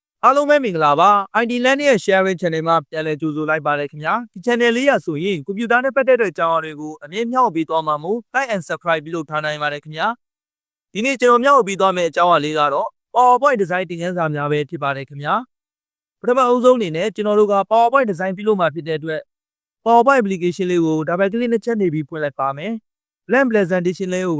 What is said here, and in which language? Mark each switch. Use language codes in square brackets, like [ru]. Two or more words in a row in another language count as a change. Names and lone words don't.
[my] အားလုံးပဲမင်္ဂလာပါ IT Land ရဲ့ [en] sharing channel [my] မှာပြန်လည်ကြိုဆိုလိုက်ပါတယ်ခင်ဗျာဒီ channel လေးရဆိုရင်ကွန်ပျူတာနဲ့ပတ်သက်တဲ့အကြောင်းအရာတွေကိုအမြင်မြောက်ပြီးသွားမှာမို့ [en] like and subscribe [my] ပြုလုပ်ထားနိုင်ပါတယ်ခင်ဗျာဒီနေ့ကျွန်တော်မြောက်ပြီးသွားမယ့်အကြောင်းအရာလေးကတော့ [en] PowerPoint design [my] သင်ခန်းစာများပဲဖြစ်ပါတယ်ခင်ဗျာပထမအဦးဆုံးအနေနဲ့ကျွန်တော်တို့က [en] PowerPoint design [my] ပြုလုပ်မှာဖြစ်တဲ့အတွက် [en] PowerPoint application [my] လေးကို [en] double click [my] နဲ့ချက်နေပြီးဖွင့်လိုက်ပါမယ် [en] blank presentation [my] လေးကိုဝင်